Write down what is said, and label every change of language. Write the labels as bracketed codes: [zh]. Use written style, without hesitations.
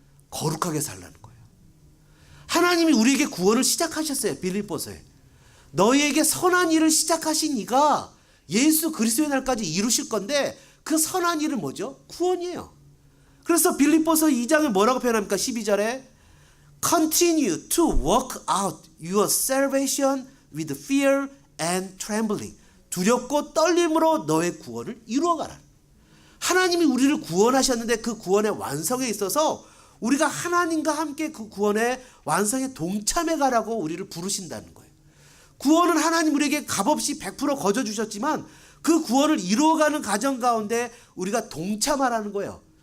[ko] 거룩하게 살라는 거예요. 하나님이 우리에게 구원을 시작하셨어요. 빌립보서에. 너희에게 선한 일을 시작하신 이가 예수 그리스도의 날까지 이루실 건데 그 선한 일은 뭐죠? 구원이에요. 그래서 빌립보서 2장에 뭐라고 표현합니까? 12절에 [en] Continue to work out your salvation with fear and trembling. [ko] 두렵고 떨림으로 너의 구원을 이루어가라. 하나님이 우리를 구원하셨는데 그 구원의 완성에 있어서 우리가 하나님과 함께 그 구원의 완성에 동참해 가라고 우리를 부르신다는 거예요. 구원은 하나님 우리에게 값없이 100% 거저 주셨지만 그 구원을 이루어가는 과정 가운데 우리가 동참하라는 거예요.